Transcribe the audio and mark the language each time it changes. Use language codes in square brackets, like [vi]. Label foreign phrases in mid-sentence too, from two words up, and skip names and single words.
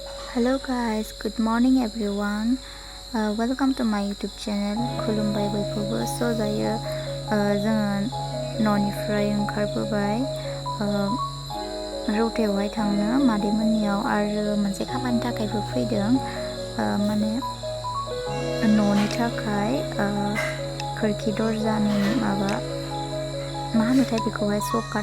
[en] Hello guys, good morning everyone. Welcome to my YouTube channel. [brx] खुलुमबाय बयखौबो स' दायो जोङो न'निफ्राय ओंखारबोबाय रौतायावहाय थांनो मादैमोननियाव आरो मोनसे खामानि थाखायबो फैदों माने न'नि थाखाय खोरखि दरजानि माबा मा होनोथाय बेखौहाय सकात